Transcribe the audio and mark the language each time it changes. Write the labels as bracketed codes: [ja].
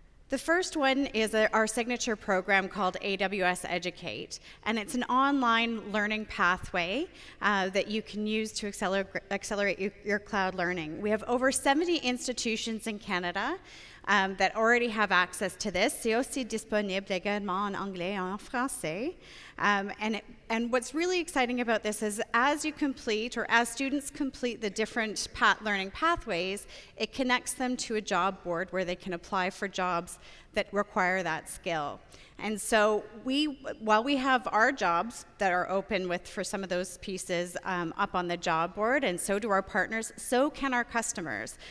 [en] The first one is our signature program called AWS Educate, and it's an online learning pathway that you can use to accelerate your cloud learning. We have over 70 institutions in Canada that already have access to this. [fr] C'est aussi disponible également en anglais et en français. [en] And what's really exciting about this is as you complete, or as students complete the different learning pathways, it connects them to a job board where they can apply for jobs that require that skill. And so while we have our jobs that are open for some of those pieces up on the job board, and so do our partners, so can our customers.